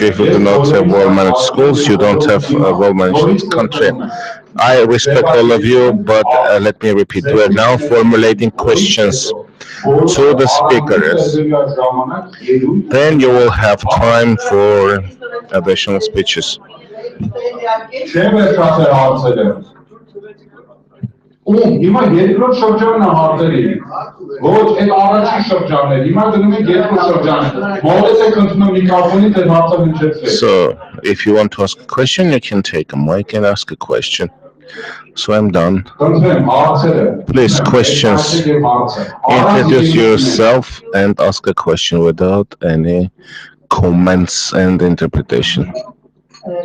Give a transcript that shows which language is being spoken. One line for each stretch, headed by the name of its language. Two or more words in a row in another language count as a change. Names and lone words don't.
English: If you do not have well-managed schools, you don't have a well-managed country. I respect all of you, but let me repeat. We are now formulating questions to the speakers. Then you will have time for additional speeches.
Armenian: Հիմա երկրորդ շրջանն է հարցերի։ Ոչ, այդ առաջին շրջանն է։ Հիմա դնում ենք երկրորդ շրջանը։ Մոռեցեք ընդունում միկրոֆոնից այդ հարցը հնչեցրեք։
English: So, if you want to ask a question, you can take a mic and ask a question. So I'm done. Please, questions. Introduce yourself and ask a question without any comments and interpretation.